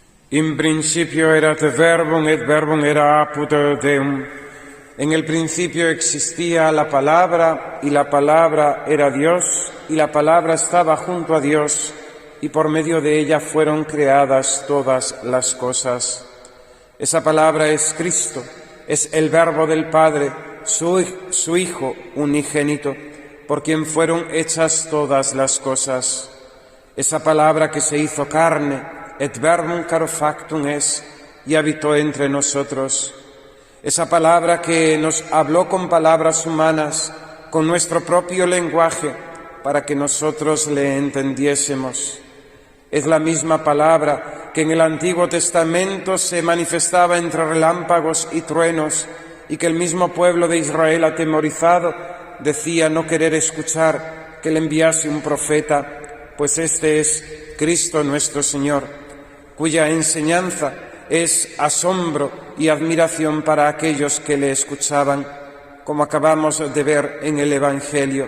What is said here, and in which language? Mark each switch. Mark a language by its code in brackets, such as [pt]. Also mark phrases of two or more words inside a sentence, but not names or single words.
[la] In principio erat verbum, et verbum era apud Deum. [es] En el principio existía la palabra, y la palabra era Dios, y la palabra estaba junto a Dios, y por medio de ella fueron creadas todas las cosas. Esa palabra es Cristo, es el Verbo del Padre, su Hijo unigénito, por quien fueron hechas todas las cosas. Esa palabra que se hizo carne, [la] et verbum caro factum es, [es] y habitó entre nosotros. Esa palabra que nos habló con palabras humanas, con nuestro propio lenguaje, para que nosotros le entendiésemos. Es la misma palabra que en el Antiguo Testamento se manifestaba entre relámpagos y truenos, y que el mismo pueblo de Israel, atemorizado, decía no querer escuchar que le enviase un profeta, pues este es Cristo nuestro Señor, cuya enseñanza es asombro y admiración para aquellos que le escuchaban, como acabamos de ver en el Evangelio.